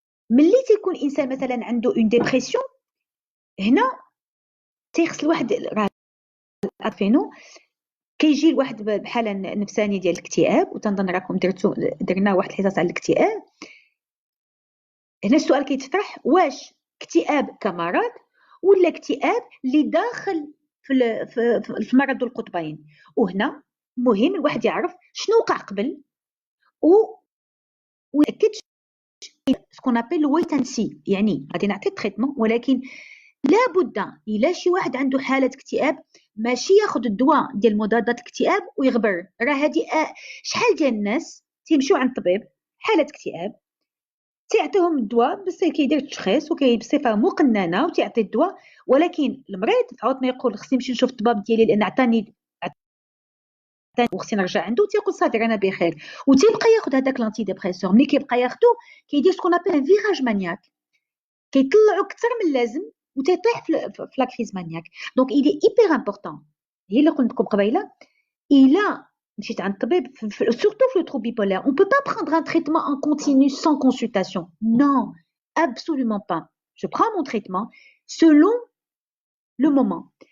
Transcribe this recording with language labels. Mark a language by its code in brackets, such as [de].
[ar] ملي تيكون انسان مثلا عنده اون ديبرسيون، هنا تيخص الواحد راه عارفينو كيجي الواحد بحاله نفسانيه ديال الاكتئاب، وتنظن راكم درنا واحد الحصص على الاكتئاب. هنا السؤال كيتطرح، واش اكتئاب كمرض ولا اكتئاب اللي داخل في مرض القطبين؟ وهنا مهم الواحد يعرف شنو وقع قبل [fr] ويأكدش ce qu'on appelle le [en] wait and see. [ar] يعني غادي نعطي التريتمون ولكن لابد الا شي واحد عنده حاله اكتئاب ماشي ياخذ الدواء ديال مضادات الاكتئاب ويغبر. راه هذه شحال ديال الناس تيمشيو عند الطبيب حاله اكتئاب تيعطيهم الدواء بس كيدير التشخيص بصفه مقننه وتيعطي الدواء، ولكن المريض عاود ما يقول خصني نمشي نشوف الطبيب ديالي لان عطاني وخصني نرجع عنده، تيقول صافي انا بخير وتيبقى ياخذ هذاك لانتي ديبريسور. ملي كيبقى ياخذو كيدير سكون ابل ان فيراج مانياك، كيطلعو اكثر من اللازم وتيطيح في لا كريز مانياك. [fr] دونك il est hyper important، [ar] هي اللي قلت لكم قبيله، الا مشيت عند الطبيب [fr] surtout في le trouble bipolaire on peut pas prendre un traitement en continu sans consultation. Non, absolument pas. Je prends mon traitement selon le moment.